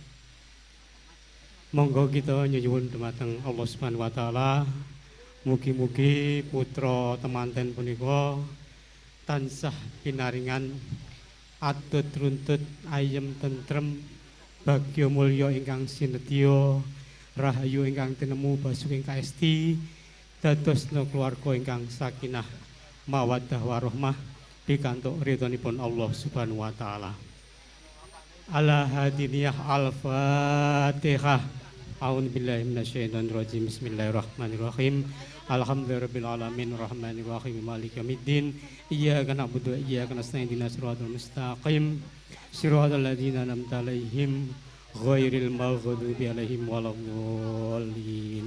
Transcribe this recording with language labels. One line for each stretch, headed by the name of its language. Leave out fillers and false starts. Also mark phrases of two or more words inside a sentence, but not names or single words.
Javanese: Monggo kita nyuwun dumateng Allah
Arabic: سبحانه وتعالى
Javanese: mugi-mugi putra temanten punika tansah pinaringan atut runtut ayem tentrem bagya mulya ingkang sinetya rahayu ingkang tinemu basuking kaesti dadosna keluarga ingkang
Arabic: سكينة ومودة ورحمة
Javanese: pikantuk ridhonipun Allah
Arabic: سبحانه وتعالى. على هادينية الفاتحة. أعوذ بالله من الشيطان الرجيم. بسم الله الرحمن الرحيم. الحمد لله رب العالمين الرحمن الرحيم مالك يوم الدين. إياك نعبد وإياك نستعين اهدنا الصراط المستقيم. صراط الذين أنعمت عليهم غير المغضوب عليهم ولا الضالين.